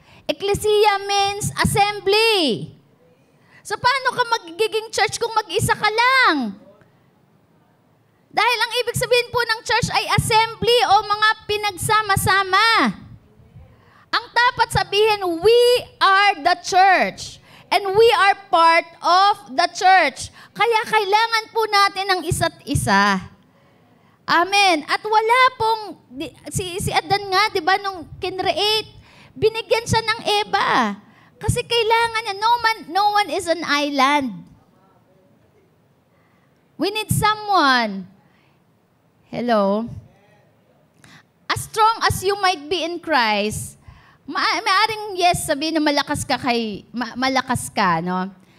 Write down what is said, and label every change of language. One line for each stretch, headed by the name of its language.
English: Ecclesia means assembly.
Filipino: So paano ka magiging church kung mag-isa ka lang? Dahil ang ibig sabihin po ng church ay assembly o mga pinagsama-sama. Ang dapat sabihin,
English: we are the church. And we are part of the church.
Filipino: Kaya kailangan po natin ng isa't isa. Amen. At wala pong, si Adan nga, di ba, nung kinreate, binigyan siya ng Eva. Kasi kailangan niya,
English: no one is an island. We need someone. Hello? As strong as you might be in Christ,
Filipino: maaring yes, sabihin na malakas ka,
English: no?